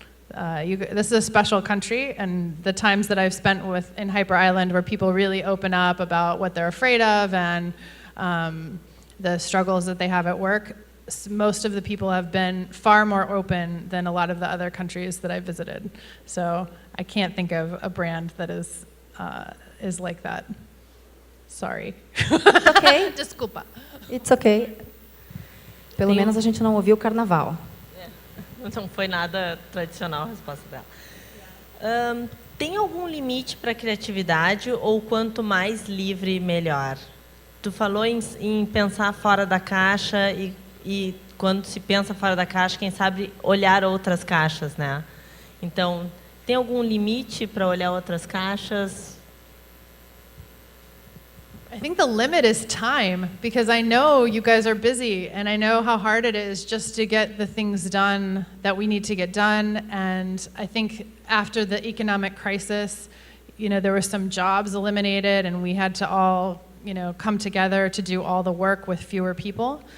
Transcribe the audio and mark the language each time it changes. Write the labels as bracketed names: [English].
[English] This is a special country, and the times that I've spent in Hyper Island, where people really open up about what they're afraid of and the struggles that they have at work, most of the people have been far more open than a lot of the other countries that I've visited. So I can't think of a brand that is like that. Sorry. It's okay. [Portuguese] Desculpa. [English] It's okay. [Portuguese] Pelo menos a gente não ouviu o carnaval. Não foi nada tradicional a resposta dela. Tem algum limite para a criatividade ou quanto mais livre, melhor? Tu falou em pensar fora da caixa e quando se pensa fora da caixa, quem sabe olhar outras caixas, né? Então, tem algum limite para olhar outras caixas? [English] I think the limit is time, because I know you guys are busy and I know how hard it is just to get the things done that we need to get done. And I think after the economic crisis, there were some jobs eliminated and we had to all, come together to do all the work with fewer people.